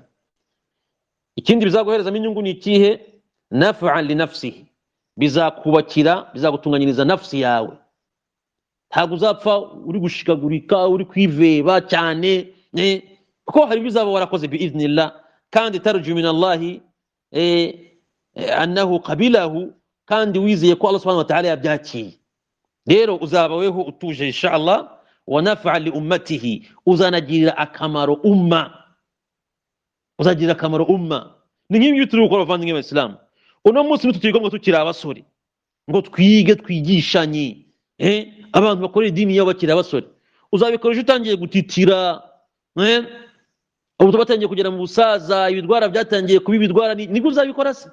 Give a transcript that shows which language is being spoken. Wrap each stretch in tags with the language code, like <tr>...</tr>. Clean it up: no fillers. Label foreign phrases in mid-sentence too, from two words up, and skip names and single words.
<rw>Ikindi bizaguherezamo inyungu ni ikihe?</rw> <ar>نفعا لنفسه,</ar> <rw>bizakubakira, bizagutunganyiriza nafsi yawe. Ntabwo uzapfa uri gushikagurika, uri kwiveba cyane, kuko hari bizaba warakoze biiznillah, kandi</rw> <ar>ترجو من الله أنه قبله,</ar> <rw>kandi wizeye ko Allah</rw> <ar>سبحانه وتعالى</ar> <rw>yabyakiye. Rero uzaba weho utuje inshallah,</rw> <ar>ونفع لأمته,</ar> <rw>uzanagirira akamaro umma, uzagirira akamaro umma. Ni nk'ibyo turi gukora bavandimwe b'Islam. Uno munsi nitutiga ngo tukiri abasore, ngo twige twigishanye, abantu bakorera idini yabo bakiri abasore, uzabikoresha utangiye gutitira, ubu tubatangiye kugera mu busaza, ibidwara byatangiye kuba ibidwara, nibwo uzabikora se?</rw>